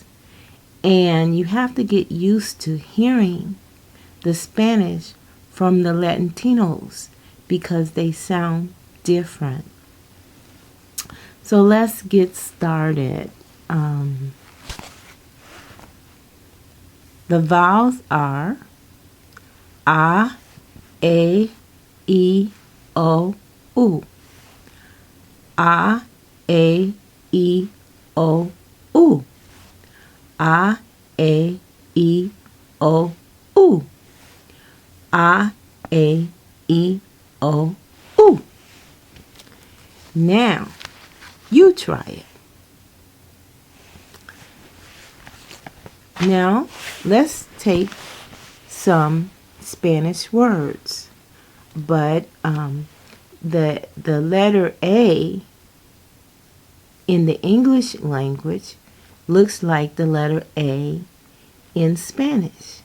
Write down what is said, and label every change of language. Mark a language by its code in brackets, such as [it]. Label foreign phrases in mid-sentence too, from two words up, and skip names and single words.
[en] And you have to get used to hearing the Spanish from the Latinos because they sound different. So let's get started. The vowels are A, E, O, U. A, E, O, U. A, E, O, U. A, E, O, U. Now, you try it. Now, let's take some Spanish words. But the letter A in the English language looks like the letter A in Spanish.